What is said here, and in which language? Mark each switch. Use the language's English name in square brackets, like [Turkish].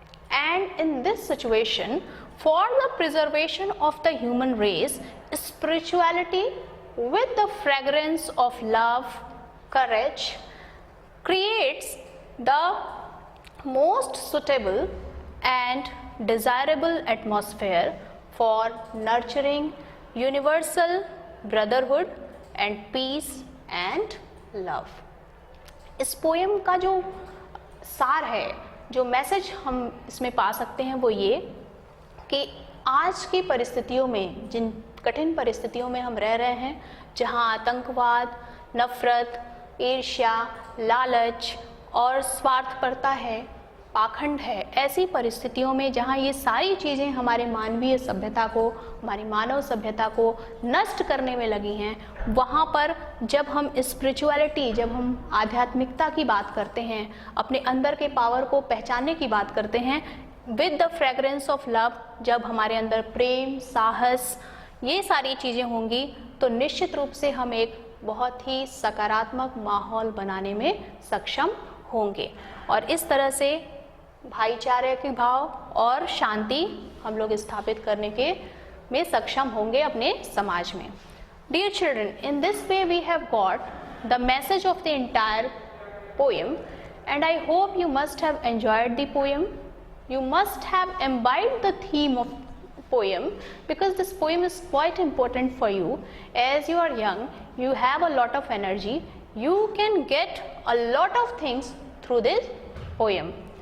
[English] And in this situation, for the preservation of the human race, spirituality with the fragrance of love, courage, creates the most suitable and desirable atmosphere for nurturing universal brotherhood and peace and love. [Hindi] इस poem का जो सार है, जो message हम इसमें पा सकते हैं वो ये कि आज की परिस्थितियों में, जिन कठिन परिस्थितियों में हम रह रहे हैं, जहां आतंकवाद, नफरत, ईर्ष्या, लालच और स्वार्थपरता है, पाखंड है, ऐसी परिस्थितियों में जहां ये सारी चीज़ें हमारे मानवीय सभ्यता को, हमारी मानव सभ्यता को नष्ट करने में लगी हैं, वहाँ पर जब हम स्पिरिचुअलिटी, जब हम आध्यात्मिकता की बात करते हैं, अपने अंदर के पावर को पहचानने की बात करते हैं, [English] with the fragrance of love, [Hindi] जब हमारे अंदर प्रेम, साहस, ये सारी चीज़ें होंगी तो निश्चित रूप से हम एक बहुत ही सकारात्मक माहौल बनाने में सक्षम होंगे और इस तरह से भाईचारे के भाव और शांति हम लोग स्थापित करने के में सक्षम होंगे अपने समाज में. [English] Dear children, in this way we have got the message of the entire poem and I hope you must have enjoyed the poem. You must have imbibed the theme of poem because this poem is quite important for you. As you are young, you have a lot of energy, you can get a lot of things through this poem.